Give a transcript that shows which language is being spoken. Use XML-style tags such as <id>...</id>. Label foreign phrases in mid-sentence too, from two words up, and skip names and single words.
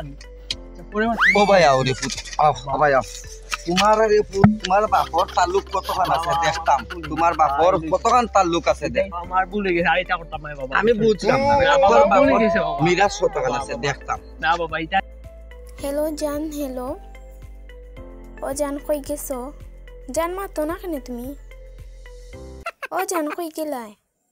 <syl>ও ভাই আও রে পুত ভাই আও তোমার রে পুত তোমার বাপর তালুক কতখান আছে দেখতাম তোমার বাপর কতখান তালুক আছে দেখ আমার ভুলে গেছে আরেকটা করতাম না বাবা আমি বুঝলাম না বাবা তোমার ভুলে বাপর গেছে বাবা। মিরাজ কতখান আছে দেখতাম না বাবা এটা হেল্ল' জান হেল্ল' অ' জান কৈ গেছ জান মাতো না কেনে তুমি অ' জান কৈ গেলাই</syl>